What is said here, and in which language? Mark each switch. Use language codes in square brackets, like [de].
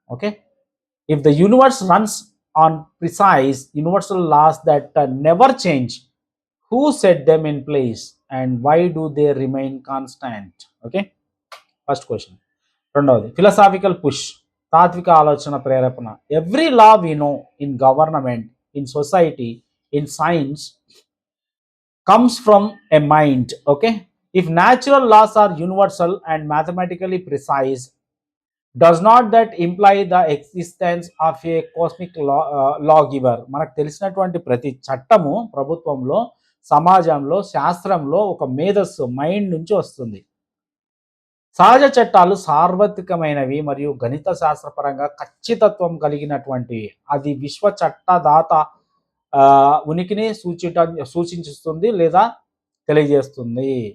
[en] Okay, if the universe runs on precise universal laws that never change, who set them in place and why do they remain constant? [te] Okay, first question. రెండవది philosophical push, తాత్విక ఆలోచన ప్రేరేపణ. [en] Every law we know in government, in society, in science comes from a mind. Okay, if natural laws are universal and mathematically precise, does not that imply the existence of a cosmic lawgiver? [te] మనకు తెలిసినటువంటి ప్రతి చట్టము ప్రభుత్వంలో, సమాజంలో, శాస్త్రంలో ఒక మేధస్సు, mind నుంచి వస్తుంది. సహజ చట్టాలు సార్వత్రికమైనవి మరియు గణిత శాస్త్రపరంగా ఖచ్చితత్వం కలిగినటువంటివి. అది విశ్వ చట్టదాత ఉనికిని సూచిస్తుంది లేదా తెలియజేస్తుంది.